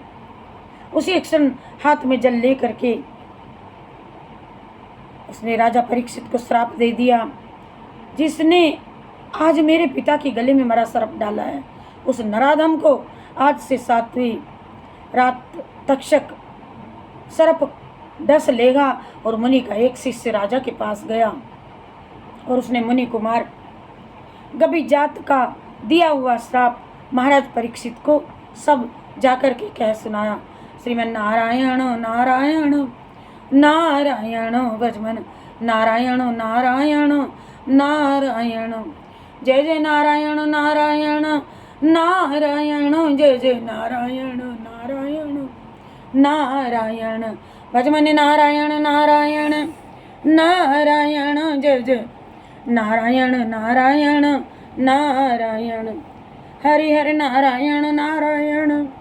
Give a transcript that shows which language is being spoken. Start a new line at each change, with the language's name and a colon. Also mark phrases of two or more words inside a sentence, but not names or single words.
Hindi: उसी एक क्षण हाथ में जल ले करके उसने राजा परीक्षित को श्राप दे दिया, जिसने आज मेरे पिता के गले में मरा सर्प डाला है, उस नराधम को आज से 7वीं रात तक्षक सर्प डस लेगा। और मुनि का एक शिष्य राजा के पास गया और उसने मुनि कुमार गभी जात का दिया हुआ श्राप महाराज परीक्षित को सब जाकर के कह सुनाया। श्रीमन नारायण नारायण नारायण भजमन नारायण नारायण नारायण जय जय नारायण नारायण नारायण जय जय नारायण नारायण नारायण भजमन नारायण नारायण नारायण जय जय नारायण नारायण नारायण हरि हरि नारायण नारायण